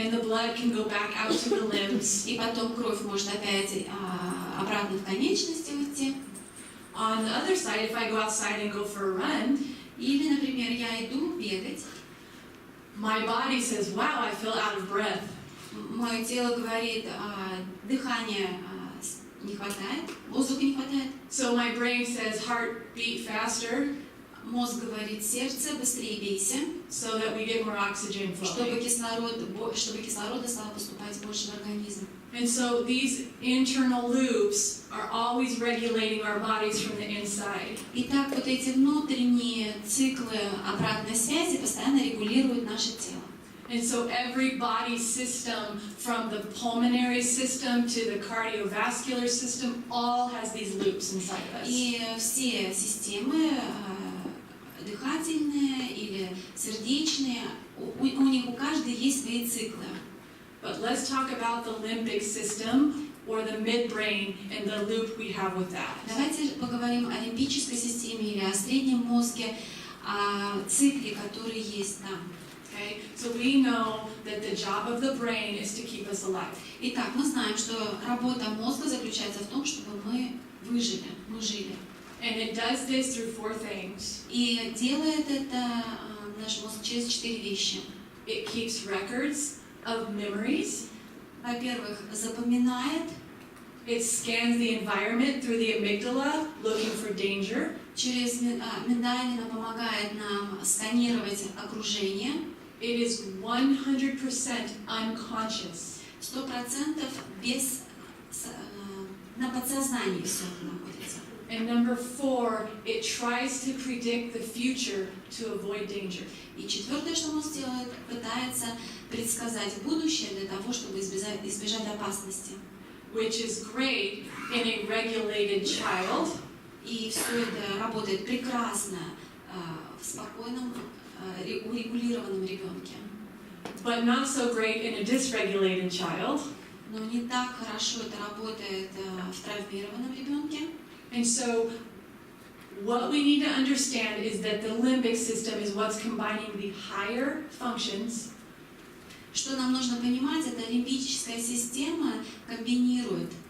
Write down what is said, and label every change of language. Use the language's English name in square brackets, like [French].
[English] And the blood can go back out to the limbs. [Russian] И потом кровь может опять обратно в конечности уйти. [English] On the other side, if I go outside and go for a run, [Russian] или, например, я иду бегать, [English] my body says, wow, I feel out of breath. [Russian] Мое тело говорит, дыхания не хватает, воздуха не хватает. [English] So my brain says, heart beat faster. [Russian] Мозг говорит, сердце, быстрее бейся. [English] So that we get more oxygen flowing. [Russian] Чтобы кислорода стало поступать больше в организм. [English] And so these internal loops are always regulating our bodies from the inside. [Russian] Итак, вот эти внутренние циклы обратной связи постоянно регулируют наше тело. [English] And so every body system, from the pulmonary system to the cardiovascular system, all has these loops inside of us. [Russian] И все системы, дыхательные или сердечные, у них у каждой есть свои циклы. [English] But let's talk about the limbic system, or the midbrain, and the loop we have with that. [Russian] Давайте поговорим о лимбической системе или о среднем мозге, о цикле, который есть там. [English] Okay? So we know that the job of the brain is to keep us alive. [Russian] Итак, мы знаем, что работа мозга заключается в том, чтобы мы выжили, мы жили. [English] And it does this through four things. [Russian] И делает это наш мозг через 4 вещи. [English] It keeps records of memories. [Russian] Во-первых, запоминает. [English] It scans the environment through the amygdala, looking for danger. [Russian] Через миндалина помогает нам сканировать окружение. [English] It is 100% unconscious. [Russian] 100% без на подсознании все находится. [English] And number 4, it tries to predict the future to avoid danger. [Russian] И четвертое, что мозг делает, пытается предсказать будущее для того, чтобы избежать опасности. [English] Which is great in a regulated child. [Russian] И все это работает прекрасно в спокойном, урегулированном ребенке. [English] But not so great in a dysregulated child. [Russian] Но не так хорошо это работает в травмированном ребенке. [English] And so, what we need to understand is that the limbic system is what's combining the higher functions. [Russian] Что нам нужно понимать, это лимбическая система комбинирует